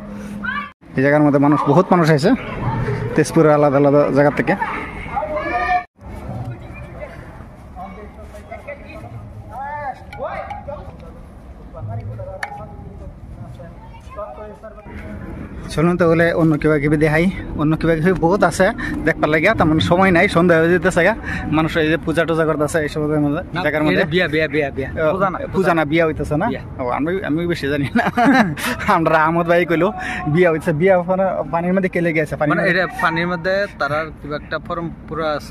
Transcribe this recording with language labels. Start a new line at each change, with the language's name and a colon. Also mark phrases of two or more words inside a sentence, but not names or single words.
Bangla: এই জায়গার মধ্যে বহুত মানুষ আছে তেজপুরের আলাদা জায়গা থেকে। চলুন তাহলে অন্য কিবা কিবি দেখাই। অন্য কিবা কিবি বহুত আছে দেখবার লাগিয়া, তার মানে সময় নাই, সন্ধ্যা হয়ে যেতেছে গা। মানুষ এই যে পূজা টুজা করতেছে এইসব জায়গার মধ্যে। পূজা না বিয়া হইতেছে না? আমি বেশি জানি না। আমরা আহমদ ভাই কইলো বিয়া হইতেছে। বিয়া পানির মধ্যে কেলে গেছে, পানির মধ্যে তার কিবা একটা পরম্পরা আছে।